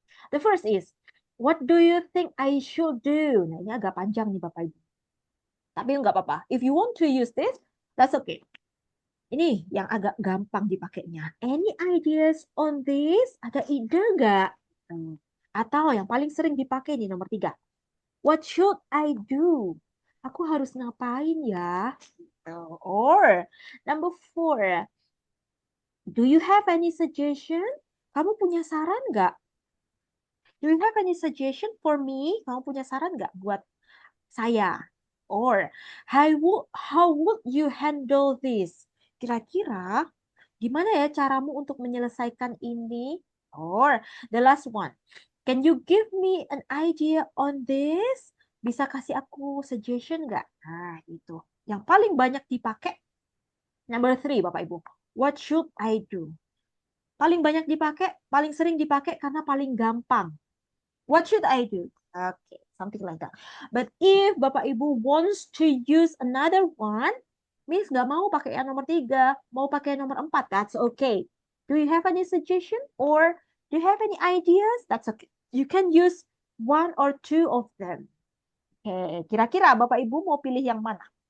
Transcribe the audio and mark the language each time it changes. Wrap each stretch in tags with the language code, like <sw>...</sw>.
<en>The first is, what do you think I should do?</en> <id>Nah, ini agak panjang nih Bapak Ibu. Tapi nggak apa-apa.</id> <en>If you want to use this, that's okay.</en> <id>Ini yang agak gampang dipakainya.</id> <en>Any ideas on this?</en> <id>Ada ide nggak? Atau yang paling sering dipakai nih nomor 3.</id> <en>What should I do?</en> <id>Aku harus ngapain ya?</id> <en>Or number 4. Do you have any suggestion?</en> <id>Kamu punya saran nggak?</id> <en>Do you have any suggestion for me?</en> <id>Kamu punya saran nggak buat saya?</id> <en>Or how would you handle this?</en> <id>Kira-kira gimana ya caramu untuk menyelesaikan ini?</id> <en>Or the last one. Can you give me an idea on this?</en> <id>Bisa kasih aku suggestion nggak? Nah, itu. Yang paling banyak dipakai. Number 3, Bapak Ibu.</id> <en>What should I do?</en> <id>Paling banyak dipakai, paling sering dipakai karena paling gampang. What should I do?</id> <en>Okay, something like that. But if Bapak Ibu wants to use another one,</en> <id>Miss nggak mau pakai yang nomor 3, mau pakai yang nomor 4,</id> <en>that's okay. Do you have any suggestion or do you have any ideas? That's okay. You can use 1 or 2 of them.</en> <id>Oke, kira-kira Bapak Ibu mau pilih yang mana?</id>